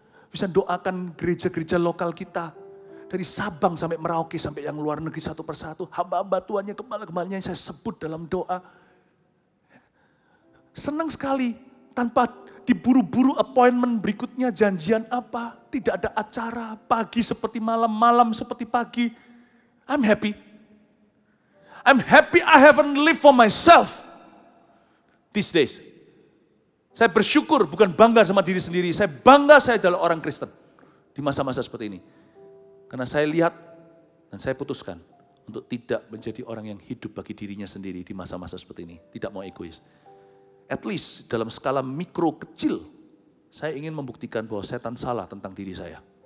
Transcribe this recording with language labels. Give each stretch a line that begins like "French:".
Indonesian: Bisa doakan gereja-gereja lokal kita. Dari Sabang sampai Merauke, sampai yang luar negeri satu persatu. Hamba-hamba Tuhannya, kepala-kepalanya yang saya sebut dalam doa. Senang sekali, tanpa diburu-buru appointment berikutnya, janjian apa. Tidak ada acara, pagi seperti malam, malam seperti pagi.
English: I'm happy. I'm happy I haven't lived for myself these days.
Indonesian: Saya bersyukur, bukan bangga sama diri sendiri. Saya bangga saya adalah orang Kristen di masa-masa seperti ini. Karena saya lihat dan saya putuskan untuk tidak menjadi orang yang hidup bagi dirinya sendiri di masa-masa seperti ini. Tidak mau egois. At least dalam skala mikro kecil, saya ingin membuktikan bahwa setan salah tentang diri saya.